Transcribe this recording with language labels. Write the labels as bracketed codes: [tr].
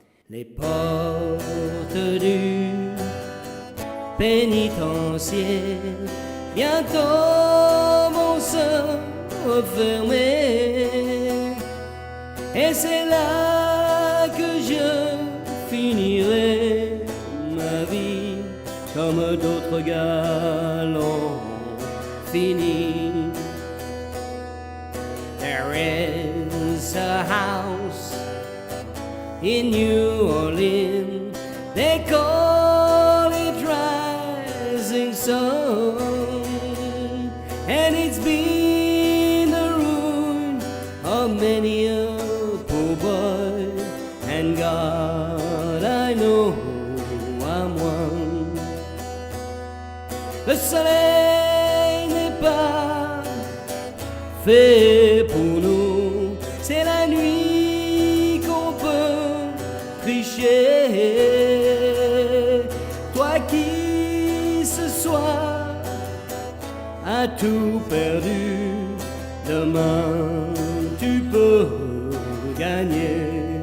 [fr] Les portes du pénitencier bientôt vont se refermer et c'est là que je finirai ma vie comme d'autres gars l'ont fini. [en] There is a house in New Orleans, they call it Rising Sun, and it's been the ruin of many a poor boy, and God, I know I'm one. [fr] Le soleil n'est pas fait pour nous, c'est la nuit qu'on peut tricher. Toi qui ce soir as tout perdu, demain tu peux gagner.